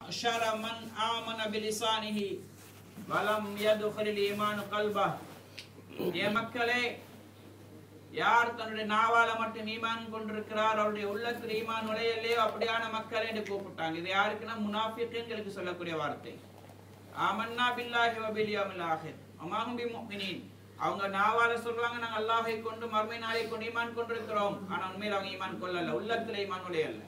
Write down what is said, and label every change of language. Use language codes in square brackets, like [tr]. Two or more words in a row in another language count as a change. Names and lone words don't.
[ar] معشر من آمن بلسانه ولم يدخل الإيمان قلبه [ta] ये மக்களே யார் தன்னுடைய நாவால மட்டும் ஈமான் கொண்டிருக்கிறார் அவருடைய உள்ளத்தில் ஈமான் நுழையலையோ அப்படியான மக்கள் என்று கூப்பிட்டாங்க. இது யாருக்குன்னா முனாஃபிக்குகளுக்கு சொல்லக்கூடிய வார்த்தை. [ar] آمنا بالله وباليوم الآخر وما هم بمؤمنين. [ta] அவங்க நாவால சொல்றாங்க நாங்க அல்லாஹ்வை கொண்டு மறுமை நாளை கொண்டு ஈமான் கொண்டிருக்கிறோம், ஆனா உண்மையில அவங்க ஈமான் கொள்ளல, உள்ளத்தில் ஈமான் நுழையல.